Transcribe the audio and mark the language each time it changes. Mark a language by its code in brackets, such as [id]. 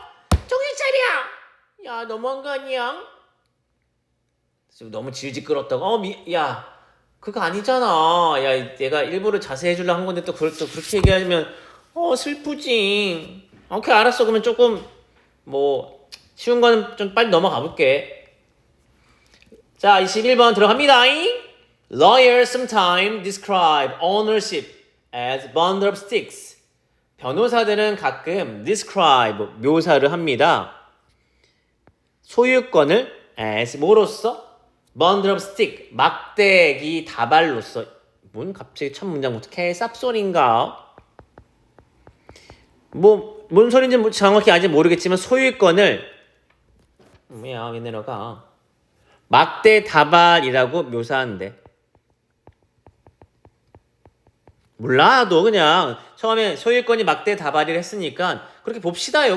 [ko] 정신 차려! 야 너무한 거 아니야? 너무 질질 끌었다고 야 그거 아니잖아. 야 내가 일부러 자세히 해주려고 한 건데 또 그렇게 얘기하면 슬프지. 오케이 알았어. 그러면 조금 뭐 쉬운 거는 좀 빨리 넘어가 볼게. 자 21번 들어갑니다. [en] Lawyers sometimes describe ownership as bundle of sticks. [ko] 변호사들은 가끔 describe 묘사를 합니다. 소유권을 as 뭐로써? [en] bundle of stick [ko] 막대기 다발로써. 뭔 갑자기 첫 문장부터 개쌉소리인가? 뭔 소리인지 정확히 아직 모르겠지만 소유권을 왜 내려가? 막대 다발이라고 묘사하는데 몰라 너 그냥 처음에 소유권이 막대 다발이를 했으니까 그렇게 봅시다요.